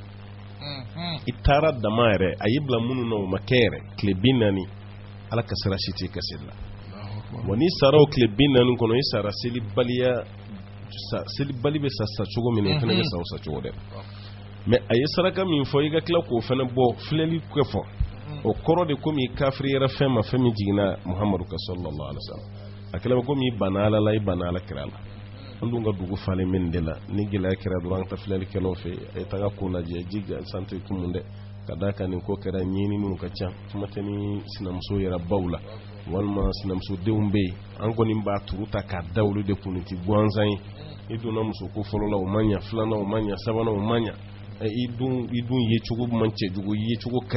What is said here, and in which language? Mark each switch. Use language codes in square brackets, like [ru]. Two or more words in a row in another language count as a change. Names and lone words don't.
[bm] i taara dama yɛrɛ a y'i bila minnu na o ma kɛ yɛrɛ tile 40 ala ka sira si t'i ka seli la wa n'i sara o tile 40 kɔnɔ i sara selibali bɛ sa cogo min na i fana bɛ sa o sa cogo dɛ mais a ye saraka min fɔ i ka tila k'o fana bɔ filɛli kɛ fɔ o kɔrɔ de komi kafiri yɛrɛ fɛn ma fɛn min jiginna muhamadu ka [ar] صلى الله عليه وسلم [bm] a kɛla bɛ komi i banna ala la i banna ala kira la an dun ka dugu falen min de la ni gɛlɛya kɛra dɔrɔn an ka taa filɛlikɛlaw fɛ a ye taga ko lajɛ ji gansan tɛ kumun dɛ ka da kan nin ko kɛra ɲɛɲiniw ka ca kuma tɛ ni sinamuso yɛrɛ baw la walima sinamusodenw bɛ yen an kɔni b'a turu ta k'a da olu de kun nin ti gansan ye i donna muso ko fɔlɔ la o man ɲa filanan o man ɲa sabanan o man ɲa i dun ye cogo man cɛjugu ye cogo ka